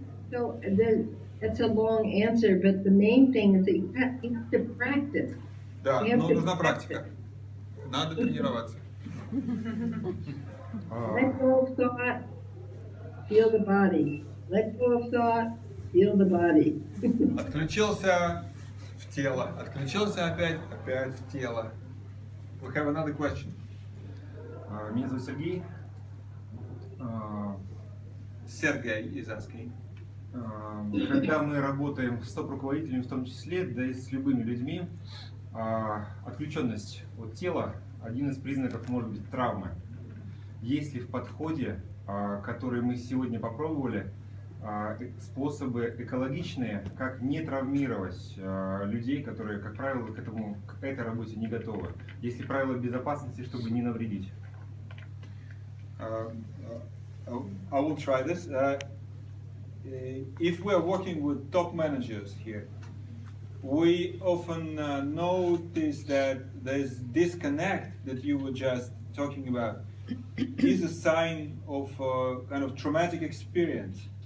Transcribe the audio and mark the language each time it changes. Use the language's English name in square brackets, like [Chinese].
[English] So that's a long answer, but the main thing is that you have to practice. [Russian] Да, но нужна практика. Надо тренироваться. [English] Let go of thought, feel the body. Let go of thought, feel the body. [Russian] Отключился в тело, отключился опять в тело. [English] We have another question. [Russian] Меня зовут Сергей. [English] Сергей is asking. [Russian] Когда мы работаем с топ-руководителями в том числе, да и с любыми людьми, отключенность от тела – один из признаков, может быть, травмы. Есть ли в подходе, который мы сегодня попробовали, способы экологичные, как не травмировать людей, которые, как правило, к этой работе не готовы? Есть ли правила безопасности, чтобы не навредить? [English] I will try this. If we are working with top managers here, we often notice that this disconnect that you were just talking about is a sign of kind of traumatic experience.